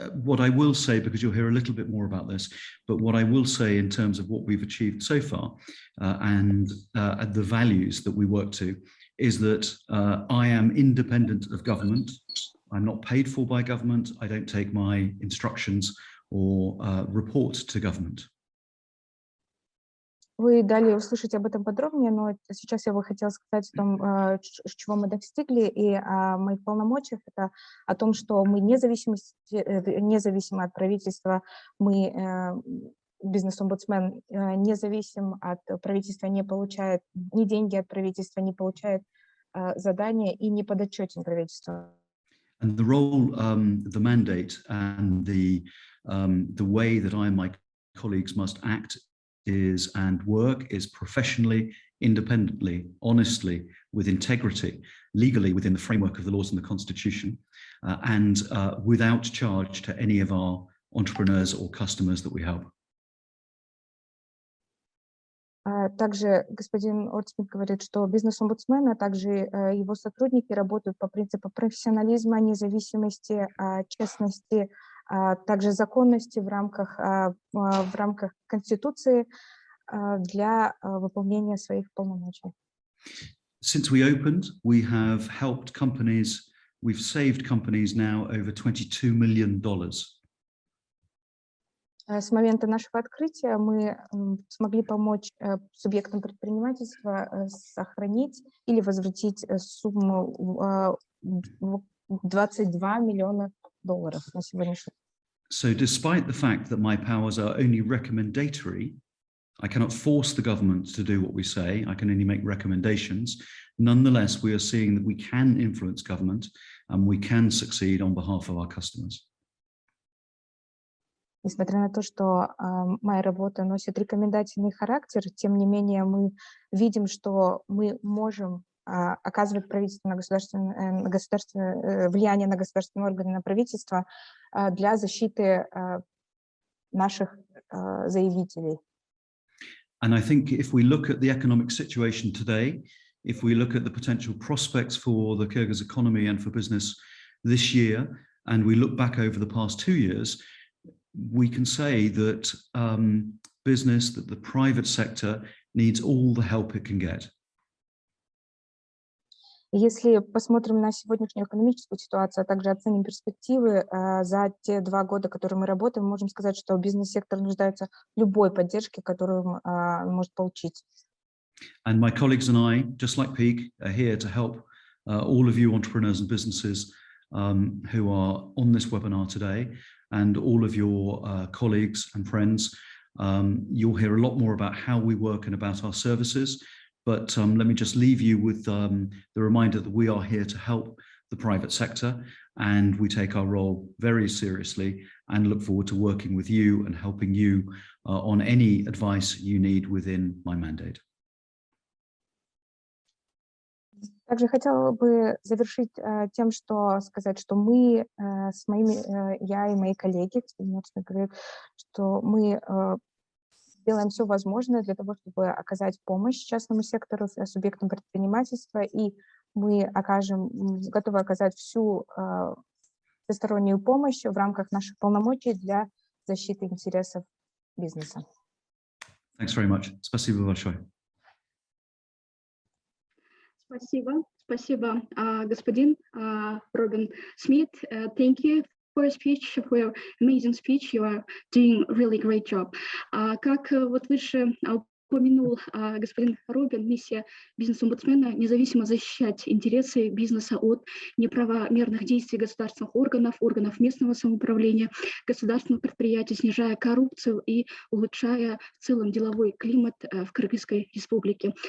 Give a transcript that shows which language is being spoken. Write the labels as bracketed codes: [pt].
[en] What I will say, because you'll hear a little bit more about this, but what I will say in terms of what we've achieved so far and the values that we work to is that I am independent of government. I'm not paid for by government. I don't take my instructions or report to government. [ru] Вы далее услышите об этом подробнее, но сейчас я бы хотела сказать о том, чего мы достигли, и о моих полномочиях. Это о том, что мы независимы от правительства, мы, бизнес-омбудсмен, независим от правительства, не получает ни деньги от правительства, не получает задания и не подотчетен правительству. [en] And the role, the mandate, and the way that I and my colleagues must act and work is professionally, independently, honestly, with integrity, legally within the framework of the laws and the Constitution, and without charge to any of our entrepreneurs or customers that we help. [ru] Также господин Ортсмит говорит, что бизнес-омбудсмен, а также его сотрудники работают по принципу профессионализма, независимости, честности, также законности в рамках Конституции для выполнения своих полномочий. [en] Since we opened, we have helped companies, we've saved companies now over $22 million. [ru] С момента нашего открытия мы смогли помочь субъектам предпринимательства сохранить или возвратить сумму $22 миллиона на сегодняшний день. [en] So despite the fact that my powers are only recommendatory, I cannot force the government to do what we say, I can only make recommendations. Nonetheless, we are seeing that we can influence government and we can succeed on behalf of our customers. [ru] Несмотря на то, что моя работа носит рекомендательный характер, тем не менее мы видим, что мы можем оказывать влияние на государственные органы, на правительство для защиты наших заявителей. [en] And I think if we look at the economic situation today, if we look at the potential prospects for the Kyrgyz economy and for business this year, and we look back over the past 2 years, we can say that business, that the private sector needs all the help it can get. [ru] Если посмотрим на сегодняшнюю экономическую ситуацию, а также оценим перспективы за те 2 года, которые мы работаем, мы можем сказать, что бизнес-сектор нуждается в любой поддержке, которую он может получить. [en] And my colleagues and I, just like Peak, are here to help all of you entrepreneurs and businesses who are on this webinar today, and all of your colleagues and friends. You'll hear a lot more about how we work and about our services. But let me just leave you with the reminder that we are here to help the private sector, and we take our role very seriously and look forward to working with you and helping you on any advice you need within my mandate. [ru] Также хотела бы завершить тем, что сказать, что мы я и мои коллеги, что мы делаем все возможное для того, чтобы оказать помощь частному сектору, субъектам предпринимательства и мы готовы оказать всю всестороннюю помощь в рамках наших полномочий для защиты интересов бизнеса. [en] Thanks very much. [ru] Спасибо большое. Спасибо, господин Робин Смит. [en] Thank you for your speech, for your amazing speech. You are doing really great job. [ru] Как вот выше упомянул господин Робин, миссия бизнес-омбудсмена независимо защищать интересы бизнеса от неправомерных действий государственных органов, органов местного самоуправления, государственных предприятий, снижая коррупцию и улучшая в целом деловой климат в Кыргызской республике.